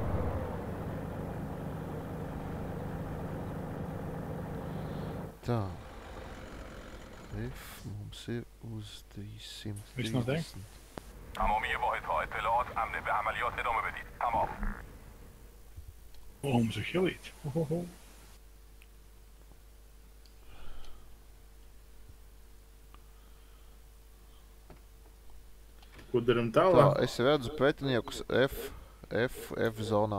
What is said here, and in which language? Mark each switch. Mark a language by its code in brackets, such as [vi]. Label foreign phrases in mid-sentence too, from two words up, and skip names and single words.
[lv] Tā. F mums ir uz 330. Viss noteikti? [fa] تمامی واحدها اطلاعات امنه به عملیات ادامه بدید. تمام. [lv] O, mums ir helīti. Ko daram Tā, tālāk? es redzu pretiniekus F zonā.